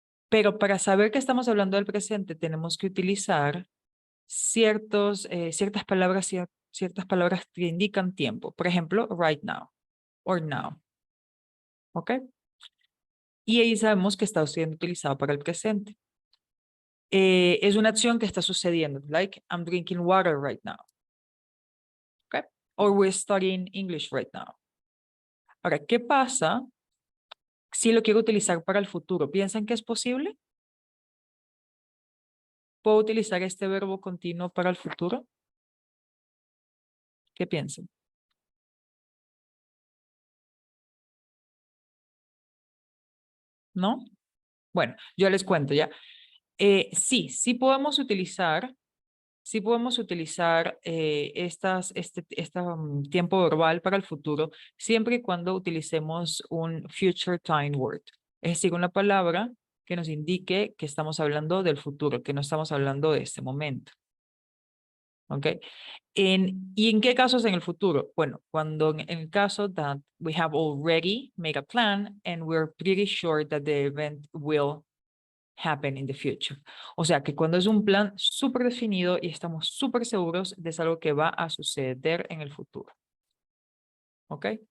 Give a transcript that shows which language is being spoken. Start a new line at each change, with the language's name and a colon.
Spanish: Pero para saber que estamos hablando del presente, tenemos que utilizar ciertas palabras que indican tiempo. Por ejemplo,
English: right now, or now, ¿ok?
Spanish: Y ahí sabemos que está siendo utilizado para el presente. Es una acción que está sucediendo,
English: like I'm drinking water right now,
Spanish: ¿ok?
English: Or we're studying English right now.
Spanish: Ahora, ¿qué pasa si lo quiero utilizar para el futuro? ¿Piensan que es posible? ¿Puedo utilizar este verbo continuo para el futuro? ¿Qué piensan? ¿No? Bueno, yo les cuento ya. Sí podemos utilizar sí podemos utilizar este tiempo verbal para el futuro siempre y cuando utilicemos un
English: future time word.
Spanish: Es decir, una palabra que nos indique que estamos hablando del futuro, que no estamos hablando de este momento. ¿Ok? ¿Y en qué casos en el futuro? Bueno, cuando en el caso
English: that we have already made a plan and we're pretty sure that the event will happen in the future.
Spanish: O sea, que cuando es un plan súper definido y estamos súper seguros de es algo que va a suceder en el futuro. ¿Ok?